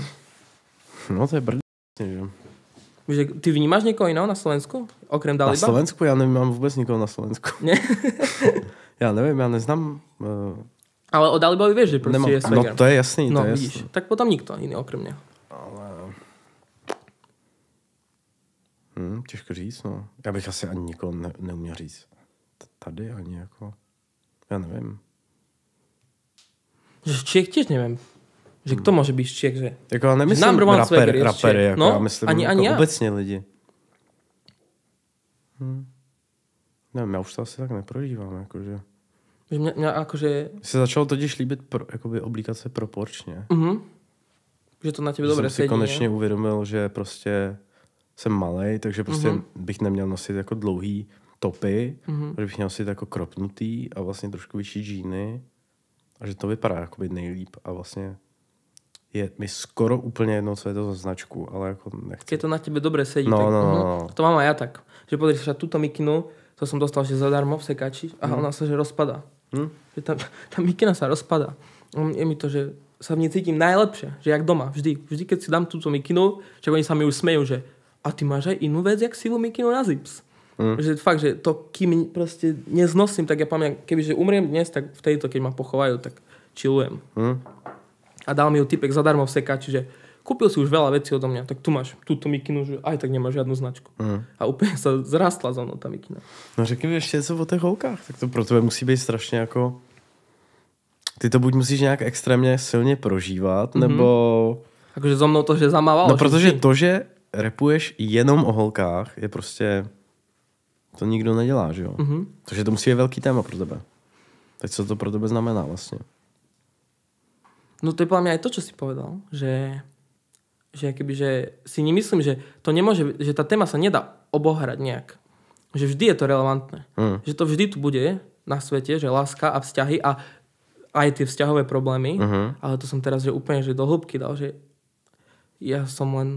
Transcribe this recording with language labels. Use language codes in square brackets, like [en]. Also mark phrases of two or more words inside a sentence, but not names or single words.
[sk] No to je že... Víš, ty vnímaš niekoho iného na Slovensku? Okrem Daliba? Na Slovensku? Ja nemám vôbec nikoho na Slovensku. Nie? Ja neviem, ja neznám... Ale o Dalibovi vieš, že proste je swagger. [cs] No to je jasný, no, to je vidíš. jasný. [sk] Tak potom nikto iný okrem neho. [cs] Ale... těžko říct, no. Já bych asi ani nikoho neuměl říct. Tady ani jako... Já nevím. [sk] Že z Čiech tiež neviem. Že kto môže byť z Čiech, že... [cs] Jako já nemyslím rapery, jako no, já myslím ani jako [sk] ja. [cs] obecně lidi. Nevím, já už to asi tak neprožívám, jakože... [sk] Že mňa akože... [cs] Se začalo totiž líbit jakoby oblíkat se proporčně. [sk] Že to na tebe dobre [cs] sedí. Jsem si konečně ne? uvědomil, že prostě jsem malej, takže prostě bych neměl nosit jako dlouhý topy, že bych měl nosit jako kropnutý a vlastně trošku vyšší džíny a že to vypadá jakoby nejlíp a vlastně je mi skoro úplně jedno, co je to za značku, ale jako nechci. [sk] Keď to na tebe dobre sedí, no, tak... No. To mám aj ja tak. Že podrieš sa túto mikinu, to som dostal že zadarmo v sekači a ona sa že rozpadá. Že tá mikina sa rozpadá. Je mi to, že sa v nej cítim najlepšie, že jak doma, vždy. Vždy, keď si dám túto mikinu, že oni sa mi už smejú, že a ty máš aj inú vec, jak sivú mikinu na zips. Že fakt, že to, kým proste neznosím, tak ja pamätám, kebyže umriem dnes, tak v tejto, keď ma pochovajú, tak chillujem. A dal mi ju typek zadarmo v sekači, že kúpil si už veľa vecí odo mňa, tak tu máš túto mikinu, že aj tak nemáš žiadnu značku. A úplne sa zrastla za mnou tá mikina. [cs] No řekni mi ještě něco o těch holkách, tak to pro tebe musí být strašně jako... Ty to buď musíš nějak extrémně silně prožívat, nebo... [sk] Akože so mnou to, že zamávalo. [cs] No protože to, že rapuješ jenom o holkách, je prostě... To nikdo nedělá, že jo? Takže to musí být velký téma pro tebe. Teď co to pro tebe znamená vlastně? [sk] No to je podľa mňa aj to, čo si povedal, že akoby, že si nemyslím, že to nemôže, že tá téma sa nedá obohrať nejak. Že vždy je to relevantné. Že to vždy tu bude na svete, že láska a vzťahy a aj tie vzťahové problémy, ale to som teraz že úplne že do hĺbky dal, že ja som len...